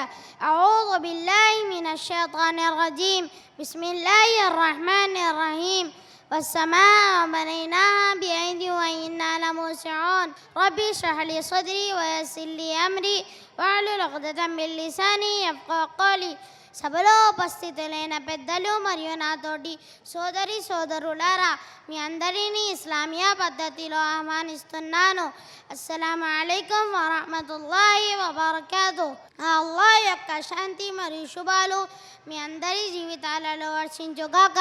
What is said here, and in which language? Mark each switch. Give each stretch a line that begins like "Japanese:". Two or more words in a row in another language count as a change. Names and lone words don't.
Arabic: أعوذ بالله من الشيطان الرجيم. بسم الله الرحمن الرحيم. والسماء بنيناها بأيد وإنا لموسعون. ربي اشرح لي صدري ويسر لي أمري واحلل عقدة من لساني يفقهوا قولي.
Telugu: సభలో ఉపస్థితులైన పెద్దలు మరియు నాతోటి సోదరి సోదరులారా, మీ అందరినీ ఇస్లామియా పద్ధతిలో ఆహ్వానిస్తున్నాను.
Arabic: السلام عليكم ورحمة الله وبركاته.
Telugu: అల్లాహ్ యొక్క శాంతి మరియు శుభాలు మీ అందరి జీవితాలలో వర్షించుగాక.